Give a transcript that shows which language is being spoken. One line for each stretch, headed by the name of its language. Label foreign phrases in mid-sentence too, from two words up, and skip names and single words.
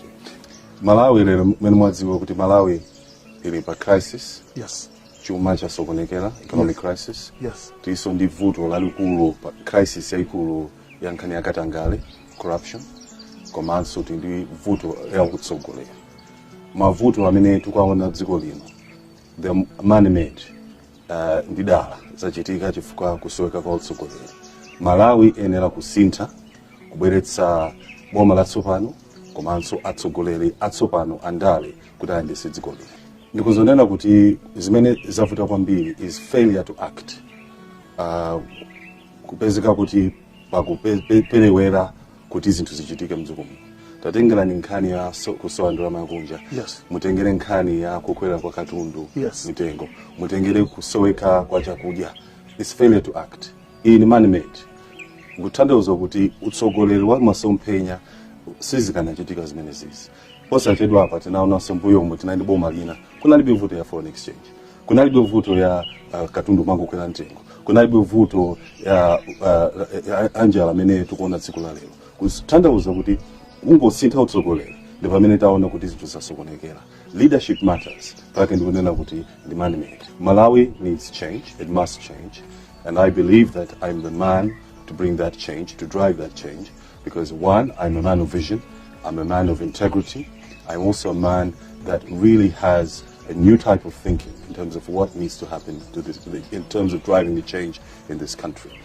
Nyanja: Malawi lero mmene mwadziwa kuti Malawi ili pa crisis. Yes. Chuma chasokonekera,
English: economic crisis.
Nyanja: Yes. Tiso ndi vuto lalikulu, crisis yaikulu ya nkhani yakatangale, corruption, komanso ndi vuto ya kutsogolera. Mavuto amene tukaona dziko lino,
English: the man-made,
Nyanja: ndi dala zachitika chifukwa kusoweka kwa utsogoleri. Malawi enera kusintha, kubweretsa boma latsopano, komanso atsogoleri atsopano andale kuti ayendetse dziko lino. Ndikuzonena kuti zimene zavuta kwambiri
English: is failure to act.
Nyanja: Kupezeka kuti pakuperewera kuti zinthu zichitike mdziko muno. Tatengera nkhani ya kusowa ndalama yakunja. Yes. Mutengere nkhani ya kukwera kwa katundu. Yes. Mitengo. Mutengere kusoweka kwa chakudya.
English: Is failure to act.
Nyanja: Iyi ni
English: man-made.
Nyanja: Ngutanthauza kuti utsogoleri wa masomphenya sizikanachitika zimene zizi. Posachedwa apa tinaona mbuyo omwe tinali boma lina, kunalibe vuto ya
English: foreign exchange,
Nyanja: kunalibe vuto ya katundu mangokwera mtengo, kunalibe vuto ya anjala amene tikuona tsiku la lero. Kutanthauza kuti ungosintha utsogoleri ndi pamene taona kuti zinthu zasokonekera.
English: Leadership matters.
Nyanja: Pake ndikunena kuti ndi man-made.
English: Malawi needs change. It must change. And I believe that I'm the man to bring that change, to drive that change. Because one, I'm a man of vision. I'm a man of integrity. I'm also a man that really has a new type of thinking in terms of what needs to happen to this, in terms of driving the change in this country.